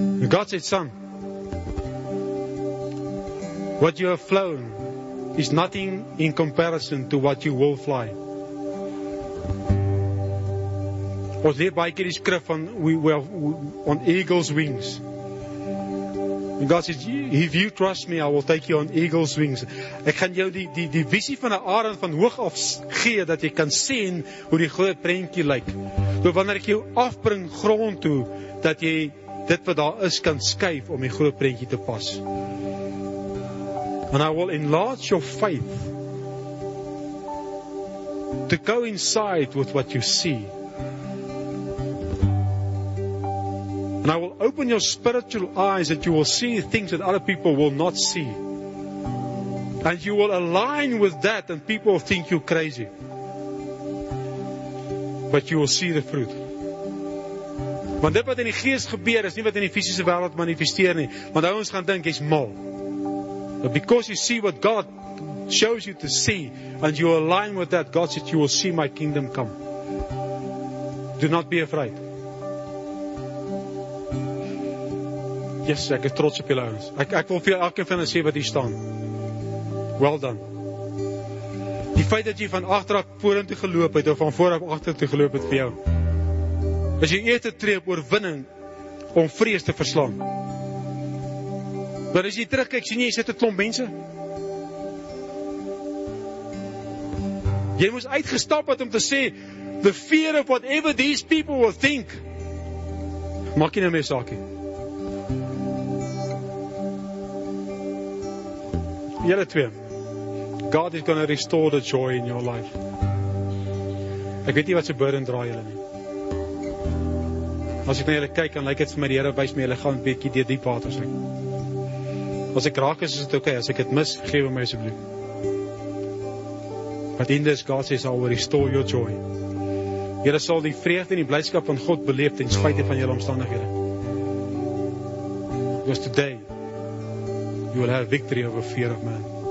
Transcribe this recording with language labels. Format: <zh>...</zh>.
<en>God said, son, what you have flown is nothing in comparison to what you will fly.</en> <af>Ons leer baie keer die skrif van</af> <en>we were on eagle's wings. And God says, if you trust me, I will take you on eagle's wings.</en> <af>Ek gaan jou die visie van 'n arend van hoog af gee, dat jy kan sien hoe die groot prentjie lyk. So wanneer ek jou afbring grond toe, dat jy dit wat daar is kan skuif om die groot prentjie te pas.</af> <en>And I will enlarge your faith to coincide with what you see. And I will open your spiritual eyes that you will see things that other people will not see. And you will align with that and people think you're crazy. But you will see the fruit.</en> <af>Want dit wat in die gees gebeur is nie wat in die fisiese wêreld manifesteer nie. Want ouens gaan dink jy's mal.</af> <en>But because you see what God shows you to see and you align with that, God said you will see my kingdom come. Do not be afraid.</en> <af>Yes, ek is trots op julle ouens. Ek wil vir elkeen van hulle sê wat hier staan.</af> <en>Well done.</en> <af>Die feit dat jy van agteraf vorentoe geloop het, of van vooraf agtertoe geloop het vir jou, is jou eerste tree op oorwinning om vrees te verslaan. Maar as jy terugkyk, sien jy sit 'n klomp mense. Jy moes uitgestap het om te sê,</af> <en>the fear of whatever these people will think.</en> <af>Maak jy nou meer saakie. Julle twee.</af> <en>God is going to restore the joy in your life.</en> <af>Ek weet nie wat se burden dra julle nie. As ek na julle kyk, dan lyk dit vir my die Here wys my julle gaan 'n bietjie deur diep waters uit. As ek raak is dit okay. As ek dit mis, gee my asseblief.</af> <en>But in this, God says, I will restore your joy.</en> <af>Julle sal die vreugde en die blydskap van God beleef ten spyte van julle omstandighede.</af> <en>Because today, you will have victory over fear of man.</en>